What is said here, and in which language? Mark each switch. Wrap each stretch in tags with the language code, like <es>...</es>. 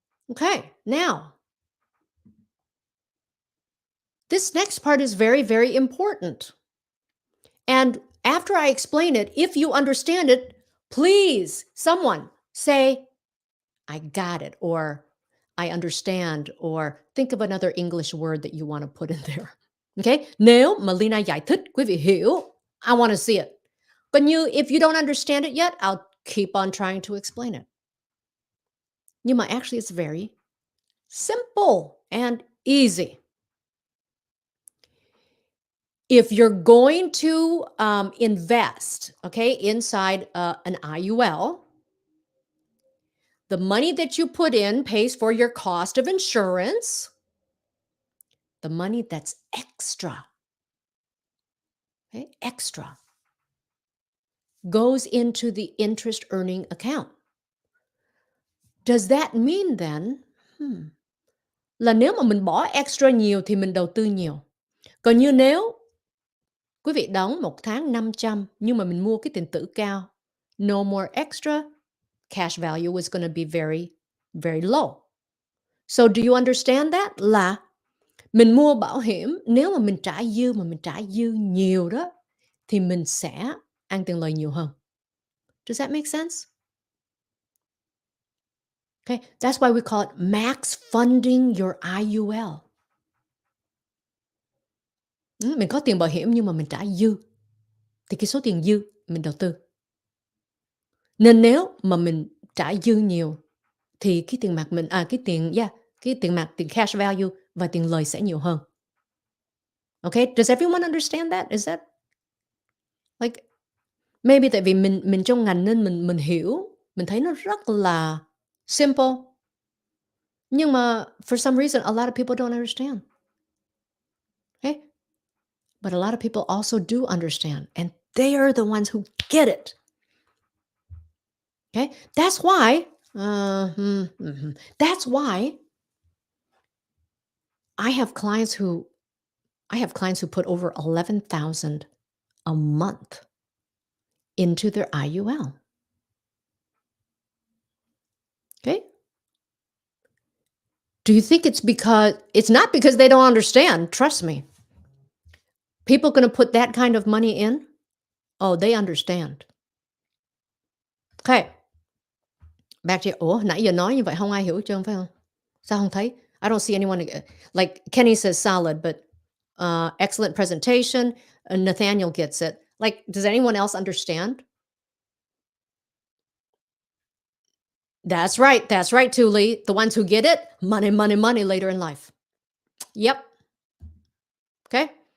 <en>Okay, now, this next part is very, very important. And after I explain it, if you understand it, please, someone say, I got it, or I understand, or think of another English word that you want to put in there. Okay?</en> <vi>Nếu mà Lina giải thích, quý vị hiểu,</vi> <en>I want to see it. But if you don't understand it yet, I'll keep on trying to explain it.</en> <vi>Nhưng mà</vi> <en>actually, it's very simple and easy. If you're going to invest, okay, inside an IUL, the money that you put in pays for your cost of insurance. The money that's extra, okay, extra, goes into the interest earning account. Does that mean then,</en> <vi>là nếu mà mình bỏ extra nhiều thì mình đầu tư nhiều. Còn như nếu quý vị đóng một tháng 500 nhưng mà mình mua cái tiền tử cao,</vi> <en>no more extra, cash value is going to be very, very low. So do you understand that?</en> <vi>Là mình mua bảo hiểm, nếu mà mình trả dư nhiều đó, thì mình sẽ ăn tiền lời nhiều hơn.</vi> <en>Does that make sense? Okay, that's why we call it max funding your IUL.</en> <vi>Mình có tiền bảo hiểm nhưng mà mình trả dư, thì cái số tiền dư mình đầu tư. Nên nếu mà mình trả dư nhiều thì cái tiền mặt mình cái tiền mặt, tiền cash value và tiền lời sẽ nhiều hơn.</vi> <en>Okay, does everyone understand that? Is that like maybe</en> <vi>tại vì mình trong ngành nên mình hiểu, mình thấy nó rất là simple. Nhưng mà</vi> <en>for some reason a lot of people don't understand. Okay? But a lot of people also do understand, and they are the ones who get it. Okay? That's why that's why I have clients who put over 11,000 a month into their IUL. Okay? Do you think it's not because they don't understand, trust me. People going to put that kind of money in? Oh, they understand. Okay. Back to</en> <vi>nãy giờ nói như vậy không ai hiểu hết trơn phải không? Sao không thấy?</vi> <en>I don't see anyone like Kenny says solid, but excellent presentation. Nathaniel gets it. Like, does anyone else understand? That's right. That's right, Tuli. The ones who get it, money, money, money later in life. Yep. Okay.</en>